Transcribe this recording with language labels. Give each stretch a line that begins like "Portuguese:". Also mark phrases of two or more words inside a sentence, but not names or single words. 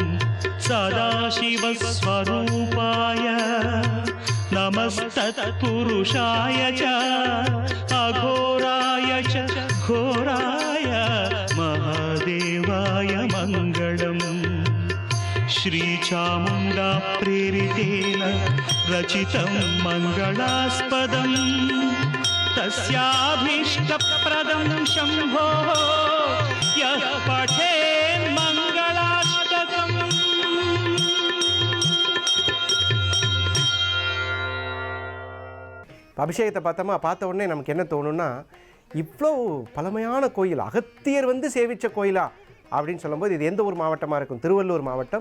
Sanskrit: सदाशिवस्वरूपाय नमस्तत्पुरुषाय च अघोराय च घोराय महादेवाय मङ्गलम् श्रीचामुण्डा प्रेरितेन रचितं मङ्गलास्पदं तस्याभीष्टप्रदं शम्भो यः पठेन् मङ्गलाष्टकम्.
Tamil: அபிஷேகத்தை பார்த்த உடனே நமக்கு என்ன தோணும்னா, இவ்வளோ பழமையான கோயில், அகத்தியர் வந்து சேவித்த கோயிலா அப்படின்னு சொல்லும்போது இது எந்த ஒரு மாவட்டமாக இருக்கும்? திருவள்ளூர் மாவட்டம்.